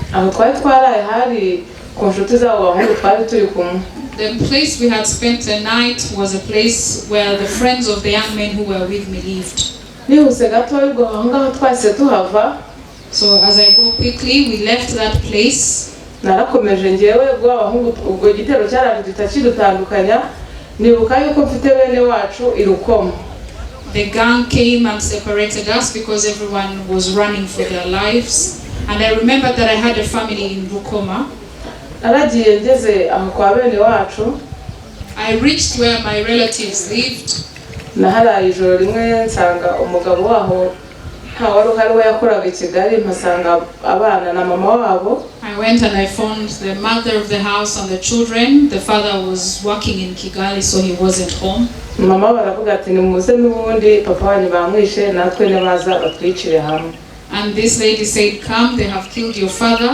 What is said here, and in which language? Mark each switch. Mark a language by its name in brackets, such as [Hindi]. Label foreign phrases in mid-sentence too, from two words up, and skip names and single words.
[English] The place we had spent the night was a place where the friends of the young men who were with me lived. So as I go quickly, we left that place. [Kinyarwanda] Narakomeje ngewe ubwo igitero cyarandita kidutandukanya nibuka yuko mfite bene wacu irukomo. [English] The gang came and separated us because everyone was running for their lives, and I remember that I had a family in Rukoma. [Kinyarwanda] Naragiye ngeze aho kwa bene wacu. [English] I reached where my relatives lived. [Kinyarwanda] Naharaye ijoro rimwe nsanga umugabo waho I [English] went and I found the mother of the house and the children. The father was working in Kigali, so he wasn't home. And this lady said, come, they have killed your father.